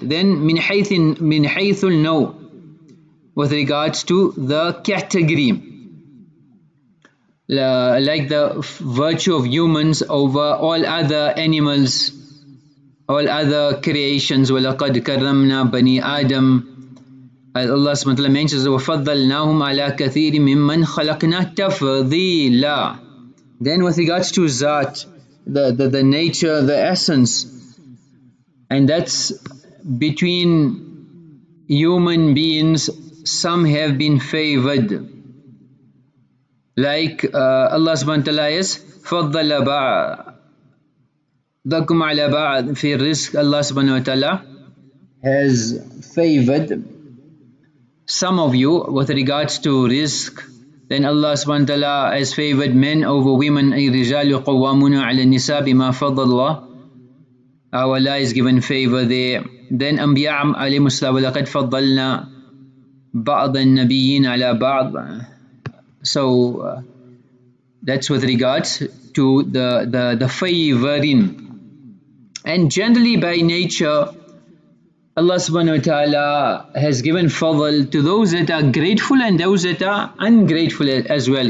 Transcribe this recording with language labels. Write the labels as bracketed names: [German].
[English] Then [Arabic] min haythul [English] no, with regards to the category, like the virtue of humans over all other animals, all other creations. [Arabic] وَلَقَدْ كَرَّمْنَا بَنِي آدَمَ, [English] Allah subhanahu wa ta'ala mentions [Arabic] وَفَضَّلْنَاهُمْ عَلَى كَثِيرٍ مِّمَّنْ خَلَقْنَا تَفْضِيلًا. [English] Then with regards to Zat, the nature, the essence, and that's between human beings, some have been favored. Like Allah subhanahu wa ta'ala is [Arabic] فَضَّلَ بَعْضَكُمْ عَلَى بَعْضٍ فِي الرِّزْقِ. [English] Allah subhanahu wa ta'ala has favored some of you with regards to rizq. Then Allah subhanahu wa ta'ala has favored men over women. [Arabic] الرِّجَالُ قَوَّامُونَ عَلَى النِّسَاءِ بِمَا فَضَّلَ اللَّهُ. [English] Allah is given favor there. Then [Arabic] Anbiya alayhimus salam, وَلَقَدْ فَضَّلْنَا بَعْضَ النَّبِيِّينَ عَلَى بَعْضٍ. [English] So that's with regards to the favoring. And generally by nature, Allah subhanahu wa ta'ala has given fadl to those that are grateful and those that are ungrateful as well.